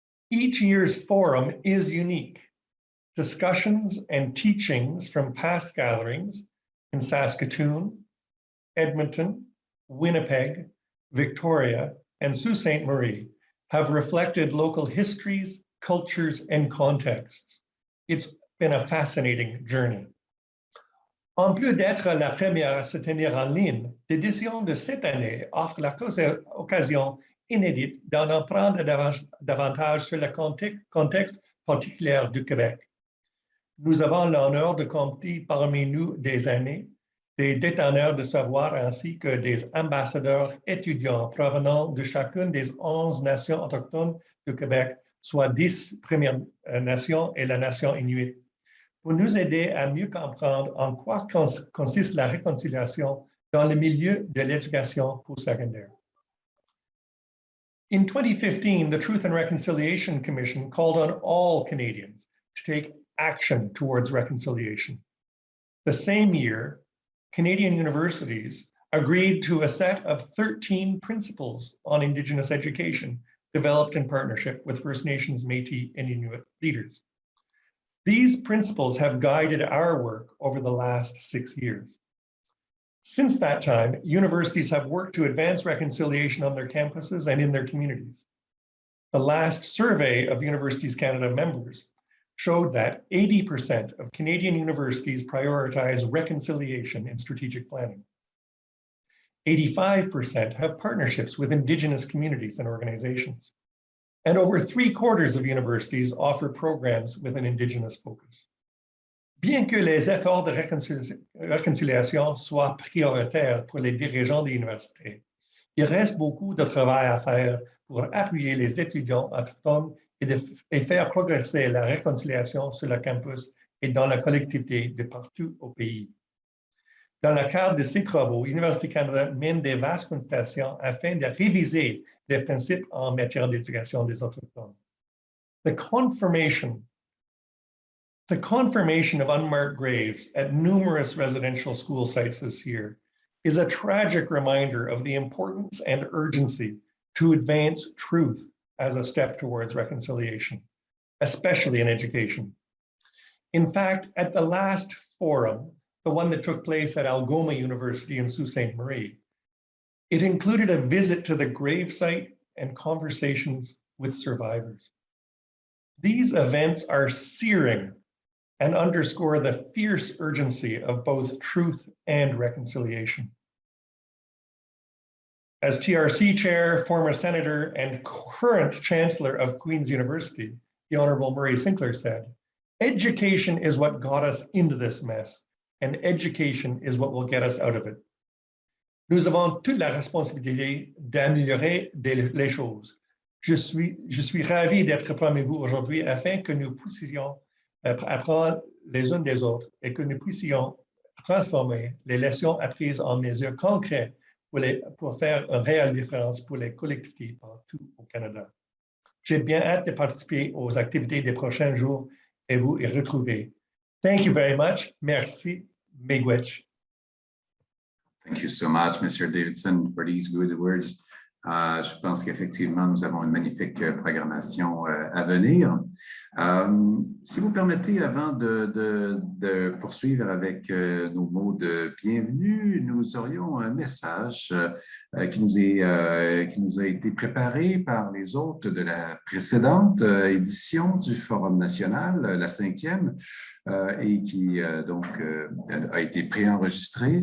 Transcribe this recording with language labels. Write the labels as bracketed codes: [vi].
[en] Each year's forum is unique. Discussions and teachings from past gatherings in Saskatoon, Edmonton, Winnipeg, Victoria, and Sault Ste. Marie have reflected local histories, cultures, and contexts. It's been a fascinating journey. [fr] En plus d'être la première à se tenir en ligne, l'édition de cette année offre l'occasion inédite d'en apprendre davantage sur le contexte particulier du Québec. Nous avons l'honneur de compter parmi nous des aînés, des déteneurs de savoir ainsi que des ambassadeurs étudiants provenant de chacune des 11 nations autochtones du Québec, soit 10 Premières Nations et la nation Inuit, pour nous aider à mieux comprendre en quoi consiste la réconciliation dans le milieu de l'éducation postsecondaire. [en] In 2015, the Truth and Reconciliation Commission called on all Canadians to take action towards reconciliation. The same year, Canadian universities agreed to a set of 13 principles on Indigenous education developed in partnership with First Nations, Métis, and Inuit leaders. These principles have guided our work over the last 6 years. Since that time, universities have worked to advance reconciliation on their campuses and in their communities. The last survey of Universities Canada members showed that 80% of Canadian universities prioritize reconciliation in strategic planning. 85% have partnerships with Indigenous communities and organizations. And over 3/4 of universities offer programs with an Indigenous focus. [fr] Bien que les efforts de réconciliation soient prioritaires pour les dirigeants des universités, il reste beaucoup de travail à faire pour appuyer les étudiants autochtones et faire progresser la réconciliation sur le campus et dans la collectivité de partout au pays. Dans le cadre de ces travaux, Université Canada mène des vastes consultations afin de réviser les principes en matière d'éducation des Autochtones. [en] The confirmation of unmarked graves at numerous residential school sites this year is a tragic reminder of the importance and urgency to advance truth as a step towards reconciliation, especially in education. In fact, at the last forum, the one that took place at Algoma University in Sault Ste. Marie, it included a visit to the gravesite and conversations with survivors. These events are searing and underscore the fierce urgency of both truth and reconciliation. As TRC chair, former senator, and current chancellor of Queen's University, the Honorable Murray Sinclair said, "Education is what got us into this mess, and education is what will get us out of it." [fr] Nous avons toute la responsabilité d'améliorer les choses. Je suis ravi d'être parmi vous aujourd'hui afin que nous puissions apprendre les uns des autres et que nous puissions transformer les leçons apprises en mesures concrètes pour faire une réelle différence pour les collectivités partout au Canada. J'ai bien hâte de participer aux activités des prochains jours et vous y retrouver. [en] Thank you very much. [fr] Merci. [en] Miigwech. Thank you so much, Mr. Davidson, for these good words. [fr] Je pense qu'effectivement, nous avons une magnifique programmation à venir. Si vous permettez, avant de poursuivre avec nos mots de bienvenue, nous aurions un message qui nous a été préparé par les hôtes de la précédente édition du Forum national, la 5e, et qui donc a été préenregistré.